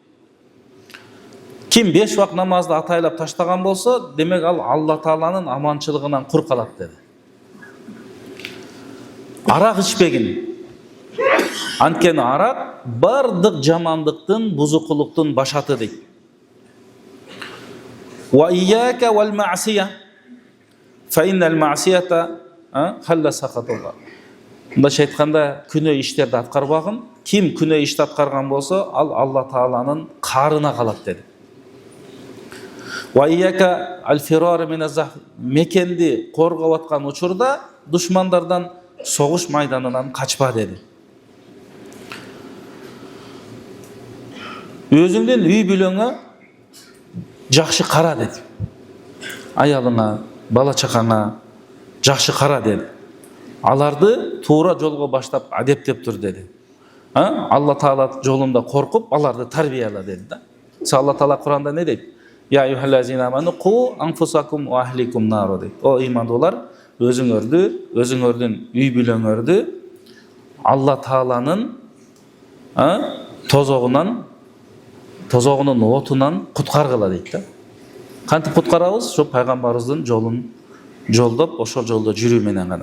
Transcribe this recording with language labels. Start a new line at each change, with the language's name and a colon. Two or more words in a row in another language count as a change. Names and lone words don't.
Kyrgyz: Ким 5 вакыт намазды атайлап таштаган болсо, демек ал Алла Тааланын аманчылыгынан кур калат деди. Арак ичпегин. Анткени арак бардык жамандыктын, бузукулуктун башаты дейт.
Arabic: وإياك والمعصية فإن المعصية حل سخط الله.
Kyrgyz: Мындайча айтканда, күнөө иштерди аткарбагын. Ким күнөө ишти аткарган болсо, ал Алла Тааланын карына калат деди.
Arabic: وإياك والفرار من الزحف,
Kyrgyz: мекенди коргоп аткан учурда душмандардан, согуш майданынан качпа деди. Өзүңдүн үй бүлөңө жакшы кара деди. Аялыңа, бала чакаңа жакшы кара деди. Аларды туура жолго баштап адептеп тур деди. Алла Таала жолунда коркуп, аларды тарбияла деди да. Алла Таала Куранда не дейт?
Arabic: يا أيها الذين آمنوا قوا أنفسكم وأهليكم نارا дейт.
Kyrgyz: О имандуулар, өзүңөрдүн үй бүлөңөрдү Алла Тааланын тозогунун отунан куткаргыла дейт да. Кантип куткарабыз? Ошо пайгамбарыбыздын жолун жолдоп, ошол жолдо жүрүү менен гана.